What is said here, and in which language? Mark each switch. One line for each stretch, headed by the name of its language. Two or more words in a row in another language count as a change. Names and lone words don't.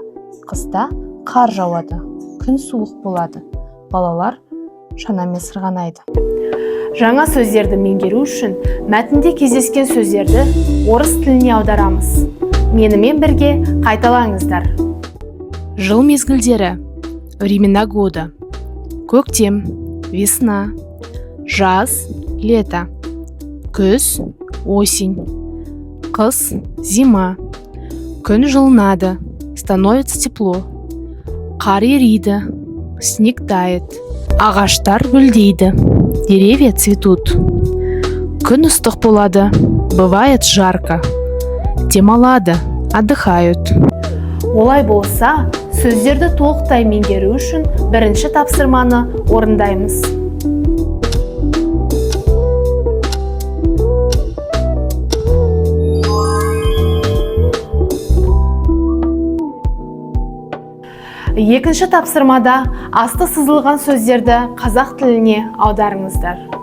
Kazakh: Қыста қар жауады, күн суық болады. Балалар шанамен сырғанайды. Жаңа сөздерді меңгеру үшін мәтінде кездескен сөздерді орыс тіліне аударамыз. Менімен бірге қайталаңыздар. Жыл мезгілдері.
Russian: Времена года.
Kazakh: Көктем, весна. Жаз, лето. Күз, осень. Қыс, зима. Күн жылынады,
Russian: становится тепло.
Kazakh: Қар ериді,
Russian: снег тает.
Kazakh: Ағаштар гүлдейді,
Russian: деревья цветут.
Kazakh: Күн ыстық болады,
Russian: бывает жарко.
Kazakh: Демалады, отдыхают. Олай болса, сөздерді толықтай меңгеру үшін бірінші тапсырманы орындаймыз. Екінші тапсырмада асты сызылған сөздерді қазақ тіліне аударыңыздар.